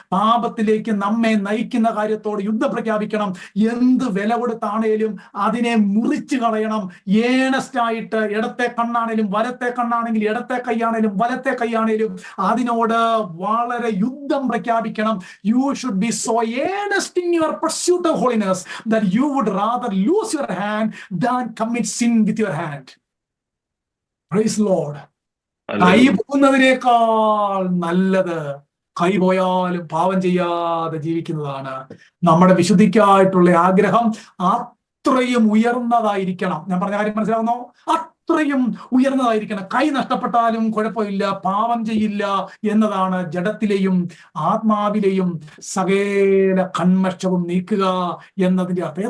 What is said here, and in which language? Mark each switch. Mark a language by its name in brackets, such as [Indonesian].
[Malayalam] പാപത്തിലേക്ക് നമ്മെ നയിക്കുന്ന കാര്യത്തോട് യുദ്ധം പ്രഖ്യാപിക്കണം. എന്ത് വില കൊടുത്താണേലും അതിനെ മുറിച്ചു കളയണം. ഏണസ്റ്റ് ആയിട്ട് ഇടത്തെ കണ്ണാണേലും വലത്തെ കണ്ണാണെങ്കിലും ഇടത്തെ കൈയാണേലും വലത്തെ കൈയാണേലും അതിനോട് വളരെ യുദ്ധം പ്രഖ്യാപിക്കണം. [English] You should be so earnest in your pursuit of holiness that you would rather lose your hand than commit sin with your hand. Praise Lord. [Malayalam] കൈ പോകുന്നതിനേക്കാൾ നല്ലത് കൈ പോയാലും പാപം ചെയ്യാതെ ജീവിക്കുന്നതാണ്. നമ്മുടെ വിശുദ്ധിക്കായിട്ടുള്ള ആഗ്രഹം അത്രയും ഉയർന്നതായിരിക്കണം. ഞാൻ പറഞ്ഞ കാര്യം മനസ്സിലാവുന്നോ? അത്രയും ഉയർന്നതായിരിക്കണം. കൈ നഷ്ടപ്പെട്ടാലും കുഴപ്പമില്ല, പാപം ചെയ്യില്ല എന്നതാണ് ജഡത്തിലെയും ആത്മാവിലെയും സകല കന്മഷവും നീക്കുക എന്നതിന്റെ അർത്ഥം.